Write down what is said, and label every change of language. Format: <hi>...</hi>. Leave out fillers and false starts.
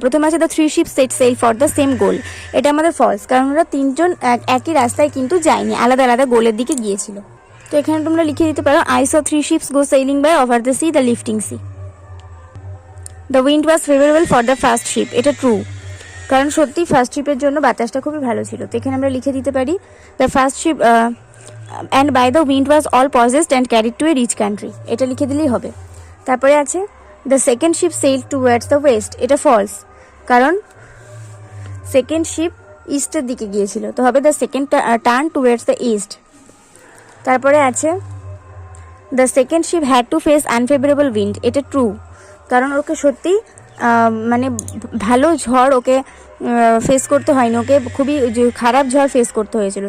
<bn>প্রথমে আছে</bn> <en>The three ship set sail for the same goal.</en> <bn>এটা আমাদের ফলস, কারণ ওরা তিনজন একই রাস্তায় কিন্তু যায়নি, আলাদা আলাদা গোলের দিকে গিয়েছিল। তো এখানে তোমরা লিখে দিতে পারো</bn> <en>I saw three ships go sailing by over the sea the lifting sea. The wind was favourable for the first ship.</en> <bn>এটা ট্রু, কারণ সত্যি ফার্স্ট শিপের জন্য বাতাসটা খুবই ভালো ছিল। তো এখানে আমরা লিখে দিতে পারি</bn> <en>The first ship and by the wind was all possessed and carried to a rich country।</en> <bn>এটা লিখে দিলেই হবে। তারপরে আছে</bn> <en>the second ship sailed towards the west।</en> <bn>এটা ফলস, কারণ সেকেন্ড শিপ ইস্টের দিকে গিয়েছিল, তো হবে</bn> <en>the second turn towards the east।</en> <bn>তারপরে আছে</bn> <en>the second ship had to face unfavorable wind।</en> <bn>এটা ট্রু, কারণ ওকে সত্যি মানে ভালো ঝড় ওকে ফেস করতে হয়নি, ওকে খুবই খারাপ ঝড় ফেস করতে হয়েছিল।</bn>